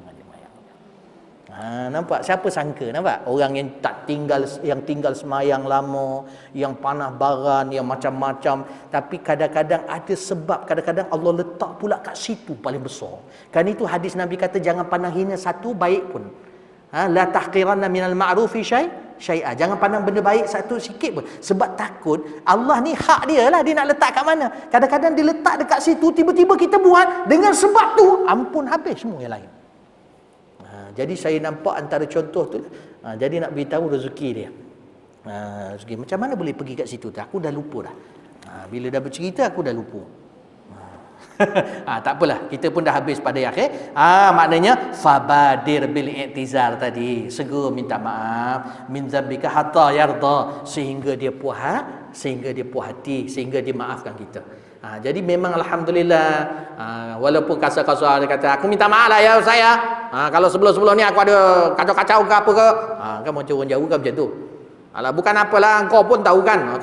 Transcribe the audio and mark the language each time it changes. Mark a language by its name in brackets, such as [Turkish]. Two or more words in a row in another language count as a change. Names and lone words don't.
[Malay] Nampak? Siapa sangka, nampak? Orang yang tinggal semayang lama, yang panah baran, yang macam-macam. Tapi kadang-kadang ada sebab, kadang-kadang Allah letak pula kat situ paling besar. Kan itu hadis Nabi kata, jangan pandang hina satu baik pun. [Arabic] لا تحقرن من المعروف شيئا. [Malay] Jangan pandang benda baik satu sikit pun. Sebab takut Allah ni hak dia lah, dia nak letak kat mana. Kadang-kadang dia letak dekat situ, tiba-tiba kita buat dengan sebab tu, ampun habis semua yang lain. Jadi saya nampak antara contoh tu. Jadi nak beritahu rezeki dia. Rezeki macam mana boleh pergi kat situ tu? Aku dah lupa dah. Bila dah bercerita aku dah lupa. Tak apalah, kita pun dah habis pada akhir. Maknanya [Arabic] فبادر بالاعتذار [Malay] tadi, segera minta maaf [Arabic] من ذنبك حتى يرضى, [Malay] sehingga dia puas hati, sehingga dia maafkan kita. Jadi memang alhamdulillah, walaupun kasar-kasar dia kata aku minta maaf lah ya saya. Kalau sebelum-sebelum ni aku ada kacau-kacau ke apa ke. Kan macam orang jauh kan macam tu. Alah, bukan apalah, engkau pun tahu kan.